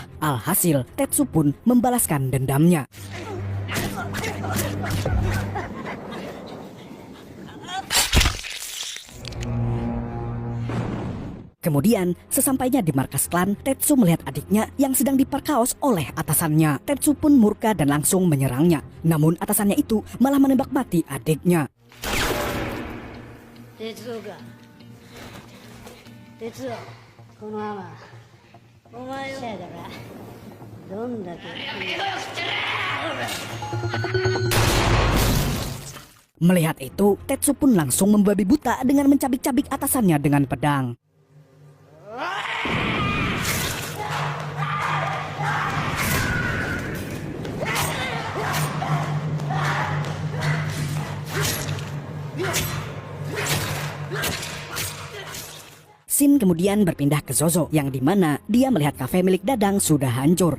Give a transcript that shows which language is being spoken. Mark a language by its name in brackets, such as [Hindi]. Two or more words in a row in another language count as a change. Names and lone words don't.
[Indonesian] Alhasil, Tetsu pun membalaskan dendamnya. Kemudian, sesampainya di markas klan, Tetsu melihat adiknya yang sedang diperkaos oleh atasannya. Tetsu pun murka dan langsung menyerangnya. Namun atasannya itu malah menembak mati adiknya. [Japanese] 鉄夫か。鉄夫、このままお前をだからどんだけ [Indonesian] Melihat itu, Tetsu pun langsung membabi buta dengan mencabik-cabik atasannya dengan pedang. Shin kemudian berpindah ke Zozo, yang dimana dia melihat kafe milik Dadang sudah hancur.